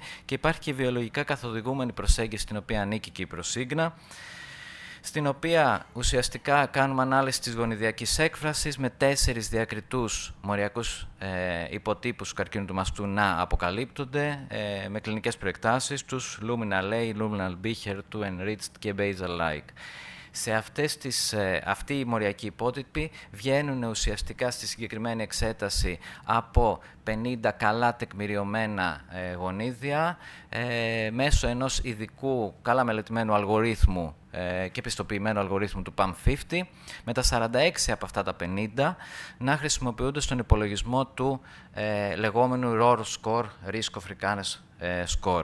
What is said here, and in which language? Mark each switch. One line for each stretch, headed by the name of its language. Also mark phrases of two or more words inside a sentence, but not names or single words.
Greek: Και υπάρχει και η βιολογικά καθοδηγούμενη προσέγγιση, στην οποία ανήκει και η Προσίγνα, στην οποία ουσιαστικά κάνουμε ανάλυση της γονιδιακής έκφρασης με 4 διακριτούς μοριακούς υποτύπους του καρκίνου του μαστού να αποκαλύπτονται με κλινικές προεκτάσεις τους,
English: luminal A, luminal B, HER2 enriched και basal-like.
Greek: Σε αυτοί οι μοριακοί υπότυποι βγαίνουν ουσιαστικά στη συγκεκριμένη εξέταση από 50 καλά τεκμηριωμένα γονίδια μέσω ενός ειδικού καλά μελετημένου αλγορίθμου και πιστοποιημένου αλγορίθμου του PAM50, με τα 46 από αυτά τα 50 να χρησιμοποιούνται στον υπολογισμό του λεγόμενου
English: ROR score, Risk of Recurrence score.